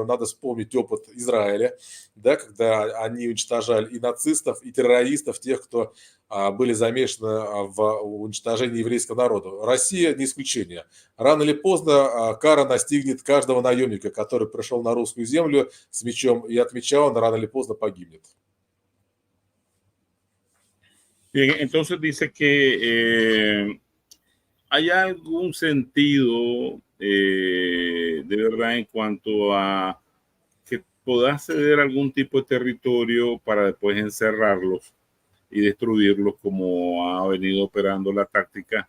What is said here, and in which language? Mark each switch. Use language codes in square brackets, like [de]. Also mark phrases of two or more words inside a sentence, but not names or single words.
[ru] Надо вспомнить опыт Израиля, да, когда они уничтожали и нацистов, и террористов, тех, кто были замешаны в уничтожении еврейского народа. Россия не исключение. Рано или поздно кара настигнет каждого наемника, который пришел на русскую землю с мечом, и от меча он рано или поздно погибнет. [es] Bien, entonces dice que hay algún sentido de verdad en cuanto a que puedas ceder algún tipo de territorio para después encerrarlos y destruirlos como ha venido operando la táctica.